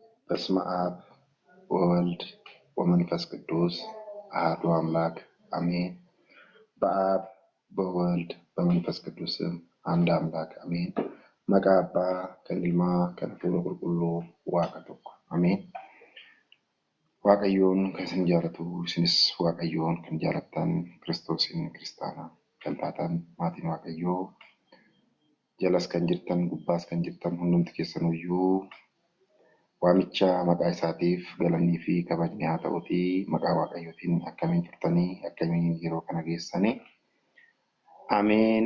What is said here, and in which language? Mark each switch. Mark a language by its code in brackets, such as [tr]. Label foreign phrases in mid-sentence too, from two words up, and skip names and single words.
[gez] በስመ አብ ወወልድ ወመንፈስ ቅዱስ አሐዱ አምላክ አሜን። [am] በአብ በወልድ በመንፈስ ቅዱስም አንድ አምላክ አሜን። መቃ [om] አbbaa kan ilmaa kan hafuura qulqulluu waaqa tokko አሜን። waaqayyoon kan isin jaalatu isinis waaqayyoon kan jaalattan Kiristoosiin kiristaana kan taatan maatiin waaqayyoo jalas kan jirtan gubbaas kan jirtan hundumti keessanuyyuu waamicha maqaa isaatiif galannii fi kabajni haa ta'uutii maqaa waaqayyootiin akkamiin turtanii akkamiin yeroo kana geessanii ameen.